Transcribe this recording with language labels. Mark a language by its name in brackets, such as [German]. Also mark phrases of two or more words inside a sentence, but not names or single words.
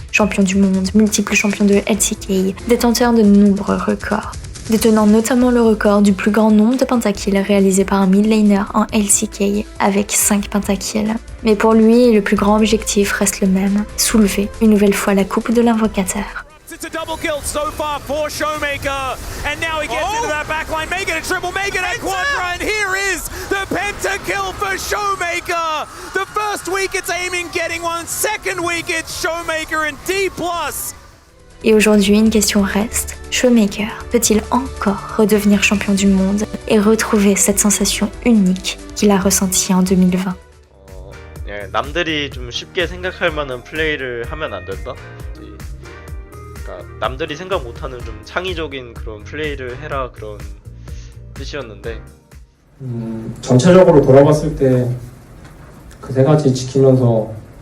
[French] Champion du monde, multiple champion de LCK, détenteur de nombreux records. Détenant notamment le record du plus grand nombre de pentakills réalisé par un mid-laner en LCK, avec 5 pentakills. Mais pour lui, le plus grand objectif reste le même, soulever une nouvelle fois la coupe de l'invocateur. [English] It's a double kill so far for Showmaker, and now he gets into that backline, making a triple, making a quadra, and here is the pentakill for Showmaker! The first week it's Aiming getting one, second week it's Showmaker and D+. [French] Et aujourd'hui, une question reste, Showmaker peut-il encore redevenir champion du monde et retrouver cette sensation unique qu'il a ressentie en 2020? [Korean] 남들이 좀 쉽게 생각할 만한 플레이를 하면 안 된다? 남들이 생각 못하는 좀 창의적인 그런 플레이를 해라 그런 뜻이었는데 전체적으로 돌아봤을 때 그 세 가지 지키면서